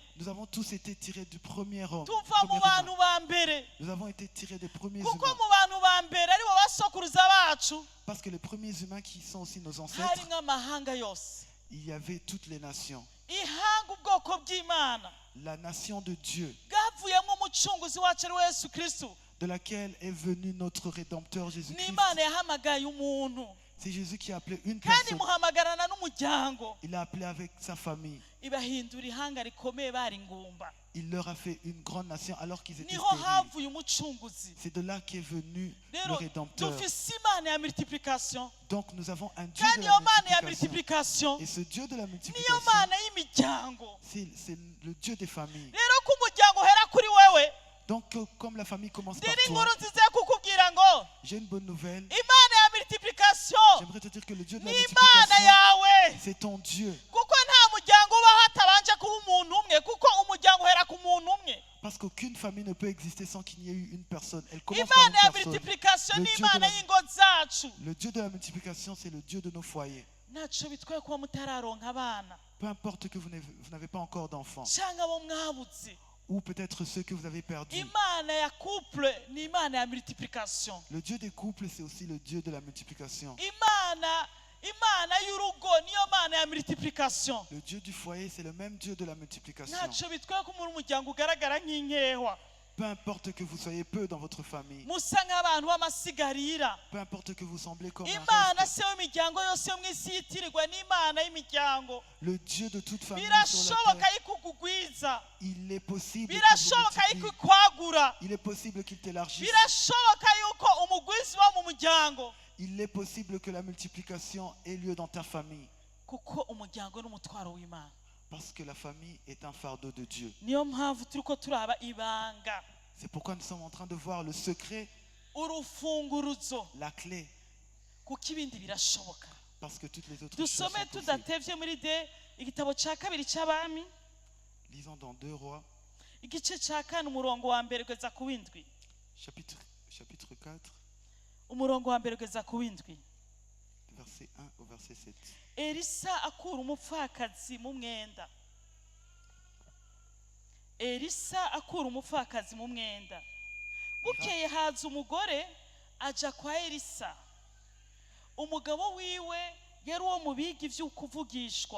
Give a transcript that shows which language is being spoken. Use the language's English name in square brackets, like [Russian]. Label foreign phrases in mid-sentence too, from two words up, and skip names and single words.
[French] Nous avons tous été tirés du premier homme. du [Rundi] tuva mu [French] premier [Rundi] bantu [French] humain. [Rundi] ba mbere, [French] Nous avons été tirés des premiers [Rundi] kuko [French] humains. [Rundi] mu bantu ba mbere aribo basokuruza bacu [French] Parce que les premiers humains qui sont aussi nos ancêtres, [Rundi] harimwo amahanga yose, [French] il y avait toutes les nations. [Rundi] ihanga ubwoko bw'Imana [French] La nation de Dieu, [Rundi] bwavuyemo umucunguzi wacu ari we Yesu Kristo. [French] de laquelle est venu notre Rédempteur [Rundi] Ni [French] Jésus-Christ. [Rundi] Imana yahamagaye umuntu, [French] C'est Jésus qui a appelé une [Rundi] kandi [French] personne. [Rundi] muhamagarana n'umuryango, [French] Il a appelé avec sa famille. [Rundi] ibahindura ihanga rikomeye bari ingumba. [French] Il leur a fait une grande nation alors qu'ils étaient [Rundi] Niho [French] stériles. [Rundi] havuye umucunguzi. [French] C'est de là qu'est venu le [Rundi] Rero [French] Rédempteur. [Rundi] dufise Imana ya multiplication, [French] Donc nous avons un Dieu [Rundi] kandi [French] de [Rundi] iyo [French] la [Rundi] Mana ya [French] multiplication. multiplication Et ce Dieu de la [Rundi] niyo [French] multiplication, [Rundi] Mana y'imiryango. [French] c'est le Dieu des familles. [Rundi] Rero ko umuryango uhera kuri wewe, [French] Donc comme la famille commence par [Rundi] ndiri [French] toi, [Rundi] inkuru nziza yo kukubwira ngo [French] j'ai une bonne nouvelle. [Rundi] Imana ya multiplication [French] J'aimerais te dire que le Dieu de la [Rundi] ni Imana [French] multiplication, [Rundi] yawe, [French] c'est ton Dieu. [Rundi] kuko nta muryango ubaho hatabanje kuba umuntu umwe, kuko umuryango uhera ku muntu umwe. [French] Parce qu'aucune famille ne peut exister sans qu'il n'y ait eu une personne. Elle commence par [Rundi] Imana ya [French] une personne. [Rundi] multiplication [French] Le [Rundi] ni [French] Dieu [Rundi] Imana [French] de la- [Rundi] y'ingo zacu. [French] Le Dieu de la multiplication, c'est le Dieu de nos foyers. [Rundi] Ntacyo bitwaye kuba mutararonka abana, [French] Peu importe que vous n'avez pas encore d'enfants, [Rundi] cyangwa abo mwabuze. [French] ou peut-être ceux que vous avez perdus. [Rundi] Imana ya couple ni Imana ya multiplication. [French] Le Dieu des couples, c'est aussi le Dieu de la multiplication. [Rundi] Imana y'urugo niyo Mana ya multiplication. [French] Le Dieu du foyer, c'est le même Dieu de la multiplication. [Rundi] Ntacyo bitwaye ko muri umuryango ugaragara nk'inkehwa, [French] Peu importe que vous soyez peu dans votre famille, [Rundi] musa nk'abantu b'amasigarira. [French] peu importe que vous semblez comme un [Rundi] Imana [French] reste, [Rundi] se w'imiryango yose yo mu isi yitirirwa n'Imana y'imiryango. [French] le Dieu de toute famille sur la [Rundi] Birashoboka [French] terre, [Rundi] ikukugwiza, [French] il est possible qu'il [Rundi] birashoboka [French] vous multiplie. [Rundi] ikukwagura, [French] Il est possible qu'il t'élargisse. [Rundi] birashoboka yuko umugwizi wo mu muryango, [French] Il est possible que la multiplication ait lieu dans ta famille. [Rundi] kuko umuryango n'umutwaro w'Imana. [French] Parce que la famille est un fardeau de Dieu. [Rundi] Niyo mpamvu turiko turaba ibanga, [French] C'est pourquoi nous sommes en train de voir le secret, [Rundi] urufunguruzo, [French] la clé. [Rundi] kuko ibindi birashoboka. [French] Parce que toutes les autres choses [Rundi] Dusome [French] sont possibles. [Rundi] tudatevye muri igitabo ca kabiri c'abami, [French] Lisons dans 2 Rois, [Rundi] igice cya kane umurongo wa mbere kugeza ku w'indwi. [French] Chapitre 4, [Rundi] Umurongo wa mbere kugeza ku w'indwi. [French] verset 1 au verset 7. [Rundi] Elisa akura umupfakazi mu mwenda. Elisa akura umupfakazi mu mwenda. Bukeye haza umugore aja kwa Elisa. Umugabo wiwe yari uwo mu biga ivy'ukuvugishwa.